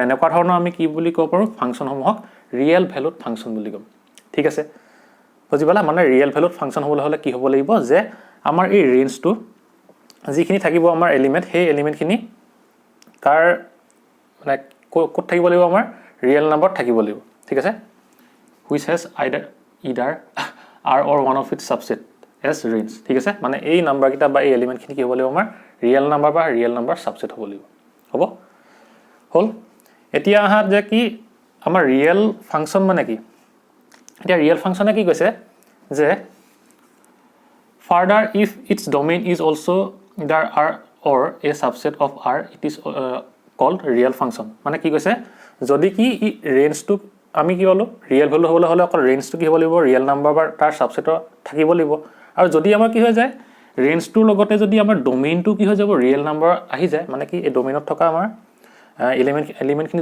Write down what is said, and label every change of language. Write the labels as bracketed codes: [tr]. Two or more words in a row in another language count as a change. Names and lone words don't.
[as] এনেকুৱা ধৰণৰ আমি কি বুলি কব পাৰো ফাংচনসমূহক [en] real valued function [as] বুলি কম ঠিক আছে বুজিবালা মানে [en] real valued function [as] হ'বলৈ হলে কি হ'ব লাগিব যে আমাৰ এই ৰেঞ্জটো যিখিনি থাকিব আমাৰ এলিমেন্ট সেই এলিমেন্টখিনি কাৰ মানে ক'ত থাকিব লাগিব আমাৰ [en] real number [as] থাকিব লাগিব ঠিক আছে [en] which has either r or one of its subset as range [as] ঠিক আছে মানে এই নাম্বাৰ কিটা বা এই এলিমেন্ট খিনি কি হ'ব লাগিব আমাৰ [en] real number [as] বা [en] real number subset [as] হ'ব লাগিব হ'ব হল এতিয়া আহা যে কি আমাৰ [en] real function [as] মানে কি এতিয়া ৰিয়েল ফাংচনে কি কৈছে যে [en] further if its domain is also either r or a subset of r it is called real function [as] মানে কি কৈছে যদি কি ৰেঞ্জটো আমি কি হলো [en] real value [as] হ'বলৈ হলে অকল ৰেঞ্জটো কি হ'ব লাগিব [en] real number [as] বা তাৰ সাবসেটৰ থাকিব লাগিব আৰু যদি আমাৰ কি হৈ যায় ৰেঞ্জটোৰ লগতে যদি আমাৰ ডোমেইনটো কি হৈ যাব [en] real number [as] আহি যায় মানে কি এই ডোমেইনত থকা আমাৰ এলিমেন্টখিনি